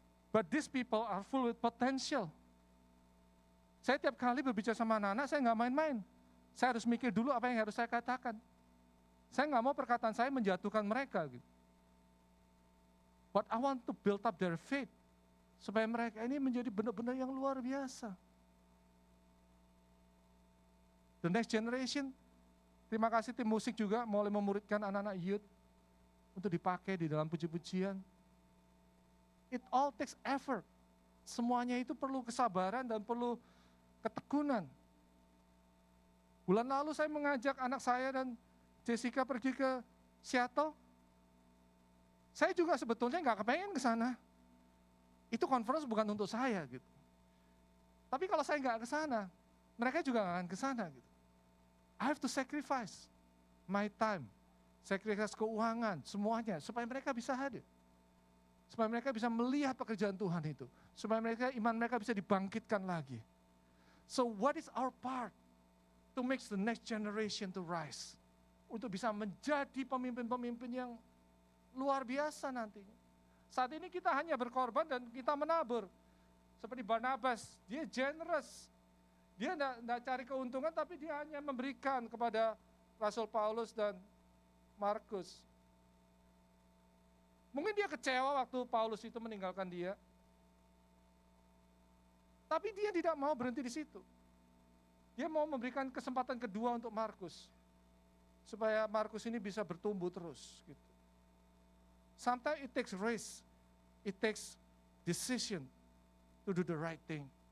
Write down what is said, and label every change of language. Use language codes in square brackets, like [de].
[en] But these people are full with potential. [id] Saya tiap kali berbicara sama anak-anak, saya nggak main-main. Saya harus mikir dulu apa yang harus saya katakan. Saya nggak mau perkataan saya menjatuhkan mereka. Gitu. [en] But I want to build up their faith. [id] Supaya mereka ini menjadi benar-benar yang luar biasa. [en] The next generation, [id] terima kasih tim musik juga mulai memuridkan anak-anak youth untuk dipakai di dalam puji-pujian. [en] It all takes effort. [id] Semuanya itu perlu kesabaran dan perlu ketekunan. Bulan lalu saya mengajak anak saya dan Jessica pergi ke Seattle. Saya juga sebetulnya nggak kepengen ke sana. Itu conference bukan untuk saya gitu. Tapi kalau saya nggak ke sana, mereka juga nggak akan ke sana gitu. [en] I have to sacrifice my time, sacrifice [id] keuangan, semuanya, supaya mereka bisa hadir. Supaya mereka bisa melihat pekerjaan Tuhan itu. Supaya iman mereka bisa dibangkitkan lagi. [en] So what is our part to make the next generation to rise? [id] Untuk bisa menjadi pemimpin-pemimpin yang luar biasa nantinya. Saat ini kita hanya berkorban dan kita menabur. Seperti Barnabas, dia generous. Dia tidak cari keuntungan, tapi dia hanya memberikan kepada Rasul Paulus dan Markus. Mungkin dia kecewa waktu Paulus itu meninggalkan dia. Tapi dia tidak mau berhenti di situ. Dia mau memberikan kesempatan kedua untuk Markus. Supaya Markus ini bisa bertumbuh terus. [en] Gitu. Sometimes it takes risk. It takes decision to do the right thing.